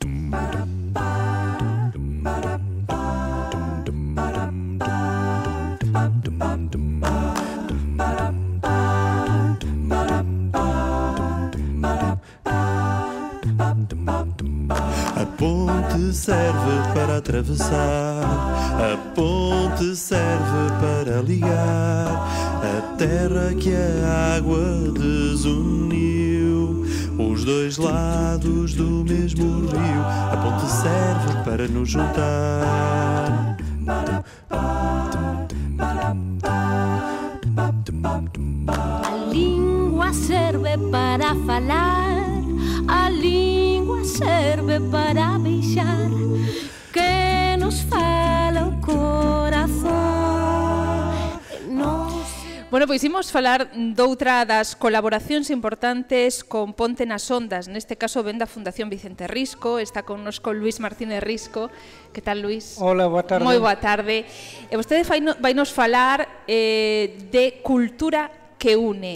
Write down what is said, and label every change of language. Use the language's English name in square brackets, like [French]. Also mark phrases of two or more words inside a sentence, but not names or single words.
[Portuguese] A ponte serve para atravessar, a ponte serve para ligar a terra que a água desuniu, os dois lados do mesmo rio. A ponte serve para nos juntar. A língua serve para falar, a língua serve para beijar, que nos fala o corazón. [Galician] Bueno, pois imos falar doutra das colaboracións importantes con Ponte nas Ondas. Neste caso ven da Fundación Vicente Risco, está connosco Luís Martínez Risco. Que tal, Luís? Hola, boa tarde. Moi boa tarde. E vostede vainos falar de Cultura que une.